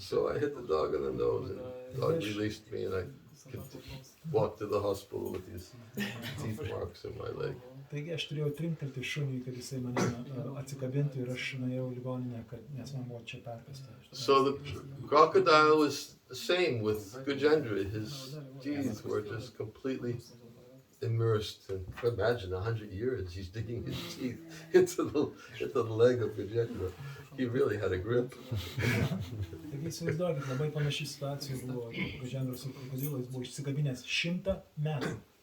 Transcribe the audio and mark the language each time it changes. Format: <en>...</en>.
<en>So I hit the dog in the nose and the dog released me and I walked to the hospital with these teeth marks in my leg.</en> <lt>Taigi aš turėjau trinktelti šunį, kad jisai mane atsikabintų ir aš nuėjau į ligoninę, nes man buvo čia perkasta.</lt> <en>So the crocodile was the same with Gajendra. His teeth were just completely immersed in, imagine 100 years, he's digging his teeth into the leg of Gajendra. He really had a grip.</en> <lt>Taigi įsivaizduokit, labai panaši situacija buvo Gajendros ir krokodilo, jis buvo išsikabinęs 100 metų.</lt>